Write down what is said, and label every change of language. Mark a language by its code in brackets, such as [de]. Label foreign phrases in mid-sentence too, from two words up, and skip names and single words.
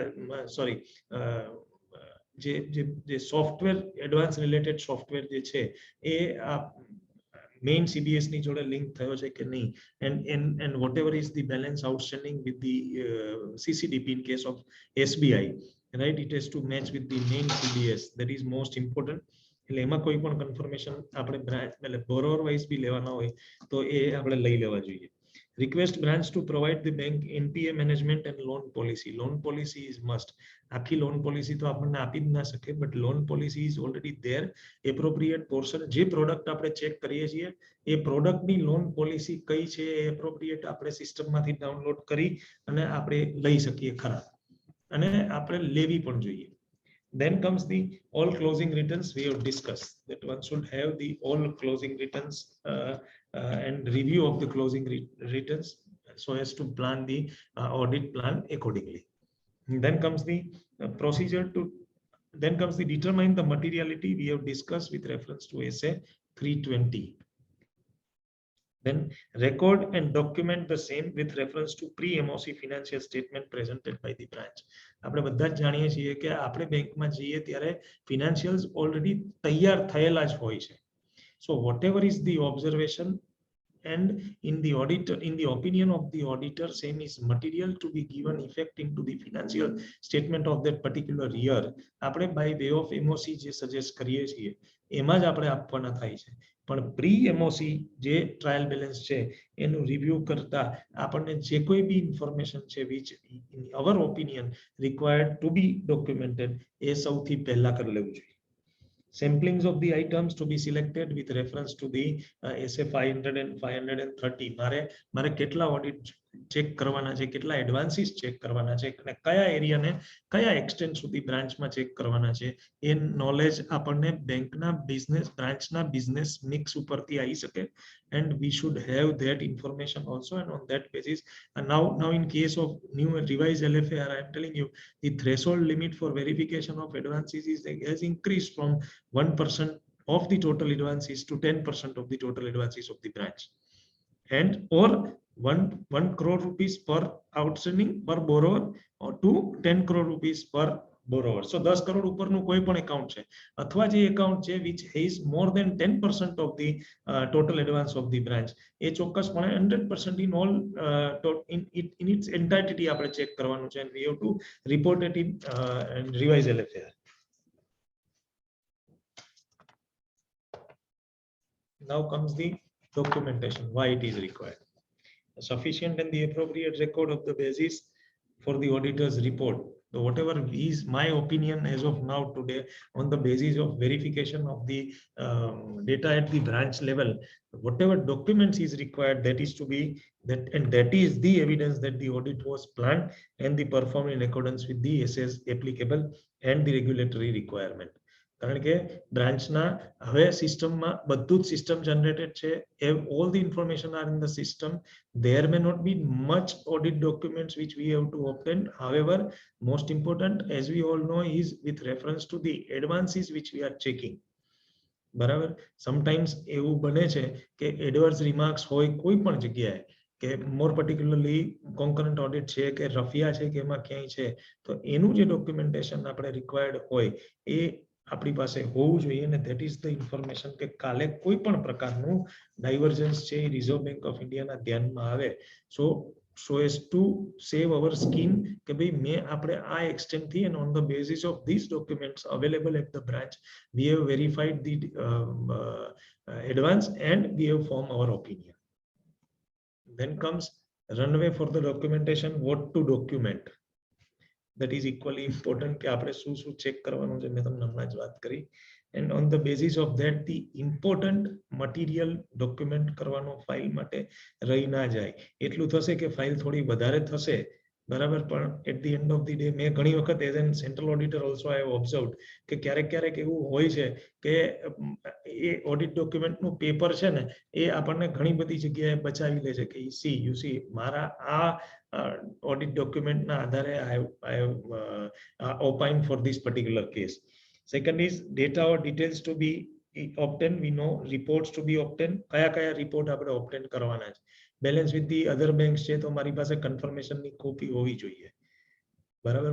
[gu] જે [en] software advance related software [gu] જે છે એ [en] main CBS [gu] ની જોડે લિંક થયો છે કે નહીં, [en] and whatever is the balance outstanding with the CCDP in case of SBI, right, it has to match with the main CBS. That is most important. [gu] એટલે એમાં કોઈ પણ કન્ફર્મેશન આપણે બ્રાન્ચ એટલે [en] borrower wise [gu] બી લેવાના હોય તો એ આપણે લઈ લેવા જોઈએ. [en] Request branch to provide the bank NPA management and loan policy. Loan policy is must. [gu] આખી [en] loan policy [gu] તો આપણને આપી જ ના શકે, [en] but loan policy is already there. appropriate portion [gu] જે પ્રોડક્ટ આપણે ચેક કરીએ છીએ એ પ્રોડક્ટની [en] loan policy [gu] કઈ છે એ એપ્રોપ્રિએટ આપણે સિસ્ટમમાંથી ડાઉનલોડ કરી અને આપણે લઈ શકીએ ખરા. અને આપણે લેવી પણ જોઈએ. [en] Then comes the all closing returns. We have discussed that one should have the all closing returns and review of the closing returns so as to plan the audit plan accordingly. Then comes the procedure to, then comes the determine the materiality. We have discussed with reference to SA 320. Then record and document the same with reference to pre-MOC financial statement presented by the branch. [gu] આપણે બધા જ જાણીએ છીએ કે આપણે બેંકમાં જઈએ ત્યારે [en] financials already [gu] તૈયાર થયેલા જ હોય છે. [en] So whatever is the observation and in the auditor, in the opinion of the auditor, same is material to be given effect into the financial statement of that particular year. [gu] આપણે [en] by way of MOC [gu] જે સજેસ્ટ કરીએ છીએ એમાં જ આપણે આપવાના થાય છે. પણ [en] pre MOC [gu] જે [en] trial balance [gu] છે એનું રિવ્યુ કરતા આપણને જે કોઈ બી ઇન્ફોર્મેશન છે [en] which in our opinion required to be documented [gu] એ સૌથી પહેલા કરી લેવું જોઈએ. [en] Samplings of the items to be selected with reference to the SA 500 and 530. [gu] મારે કેટલા ઓડિટ ચેક કરવાના છે, કેટલા એડવાન્સીસ ચેક કરવાના છે અને કયા એરિયાને કયા એક્સટેન્ટ સુધી બ્રાન્ચમાં ચેક કરવાના છે એ નોલેજ આપણને બેંકના બિઝનેસ બ્રાન્ચના [en] business mix [gu] ઉપરથી આવી શકે. [en] And we should have that information also, and on that basis now in case of new revised LFAR, I am telling you the threshold limit for verification of advances has increased from 1% of the total advances to 10% of the total advances of the branch, and or 1 crore rupees per outstanding per borrower or to 10 crore rupees per borrower. So 10 crore [gu] ઉપરનું કોઈ પણ [en] account [gu] છે અથવા જે [en] account છે which is more than 10% of the total advance of the branch, [gu] એ ચોક્કસપણે 100% [en] in all in its entirety [gu] આપણે ચેક કરવાનું છે, [en] and we have to report it in revise LFAR. Now comes the documentation, why it is required. A sufficient and the appropriate record of the basis for the auditor's report. So whatever is my opinion as of now today, on the basis of verification of the data at the branch level, whatever documents is required, that is to be that, and that is the evidence that the audit was planned and the performed in accordance with the SS applicable and the regulatory requirement. [gu] કારણ કે બ્રાન્ચના હવે સિસ્ટમમાં બધું જ [en] system generated [gu] છે. [en] All the information are in the system. There may not be much audit documents which we have to obtain. However, most important, as we all know, is with reference to the advances which we are checking. [gu] બરાબર, sometimes એવું બને છે કે [en] adverse remarks [gu] હોય કોઈ પણ જગ્યાએ, કે [en] more particularly concurrent audit [gu] છે કે રફિયા છે કે એમાં ક્યાંય છે, તો એનું જે documentation આપણે required હોય એ આપણી પાસે હોવું જોઈએ. ને [en] that is the information [gu] કે કાલે કોઈ પણ પ્રકારનું ડાયવર્જન્સ છે એ રિઝર્વ બેંક ઓફ ઇન્ડિયાના ધ્યાનમાં આવે. [en] So as to save our skin [gu] કે ભાઈ મેં આપણે આ extent થી, [en] and on the basis of these documents available at the branch we have verified the advance and we have formed our opinion. Then comes runway for the documentation, what to document. That is equally important [gu] કે આપણે શું શું ચેક કરવાનું છે, મેં તમને હમણાં જ વાત કરી. [en] And on the basis of that the important material document [gu] કરવાનો ફાઇલ માટે રહી ના જાય. એટલું થશે કે ફાઇલ થોડી વધારે થશે, બરાબર, પણ [en] at the end of the day [gu] મેં ઘણી વખત [en] as an central auditor also I have observed [gu] કે ક્યારેક એવું હોય છે કે એ ઓડિટ ડોક્યુમેન્ટનું પેપર છે ને એ આપણને ઘણી બધી જગ્યાએ બચાવી લે છે કે [en] you see [gu] મારા આ [en] audit document [gu] ના આધારે [en] I have opined for this particular case. Second is data or details to be obtained. We know reports to be obtained. [gu] kaya report આપણે obtain કરવાના છે. [en] Balance with the other banks [gu] છે તો મારી પાસે confirmation ની કોપી હોવી જોઈએ, બરાબર.